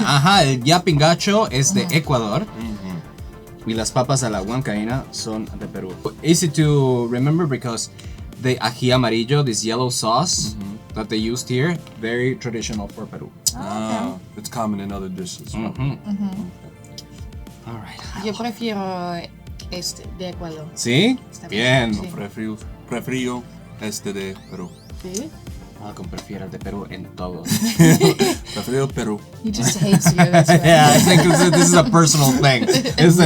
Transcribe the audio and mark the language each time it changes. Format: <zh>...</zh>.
<es>Ajá, el llapingacho es de Ecuador. Y las papas a la huancaína son de Perú.</es> <en>Easy to remember because the ají amarillo, this yellow sauce that they used here, very traditional for Peru. It's common in other dishes. Well. All right.</en> <es>Yo prefiero este de Ecuador. ¿Sí? Está bien. Bien. Sí. Prefiero este de Perú. ¿Sí? Malcolm prefiere el de Perú en todos. Prefiero Perú.</es> <en>He just hates you. That's why. Yeah, I think this is a personal thing. Isn't</en>